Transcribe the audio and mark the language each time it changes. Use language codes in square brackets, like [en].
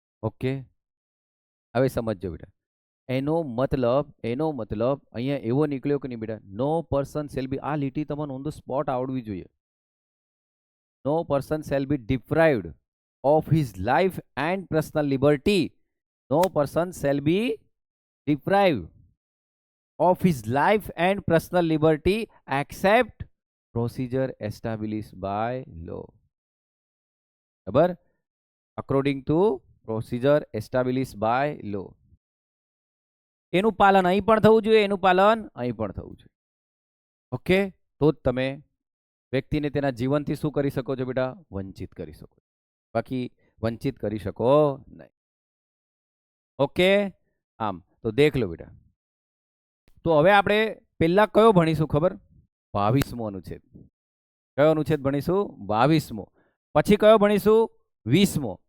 [gu] Okay, હવે સમજજો બેટા. એનો મતલબ અહીંયા એવો નીકળ્યો કે નહીં બેટા? [en] no person shall be, [gu] આ લીટી તમને ઓન ધ સ્પોટ આવડવી જોઈએ. [en] No person shall be deprived of his life and personal liberty. No person shall be deprived of his life and personal liberty except procedure established by law. બરાબર? according to procedure established by law. [gu] એનું પાલન અહીં પણ થવું જોઈએ, એનું પાલન અહીં પણ થવું જોઈએ. ઓકે, તો જ તમે વ્યક્તિને તેના જીવનથી શું કરી શકો છો બેટા? વંચિત કરી શકો. બાકી વંચિત કરી શકો નહીં. ઓકે, આમ તો દેખ લો બેટા. તો હવે આપણે પહેલા કયો ભણીશું ખબર? 22મો અનુચ્છેદ. કયો અનુચ્છેદ ભણીશું? 22મો. પછી કયો ભણીશું? 20મો.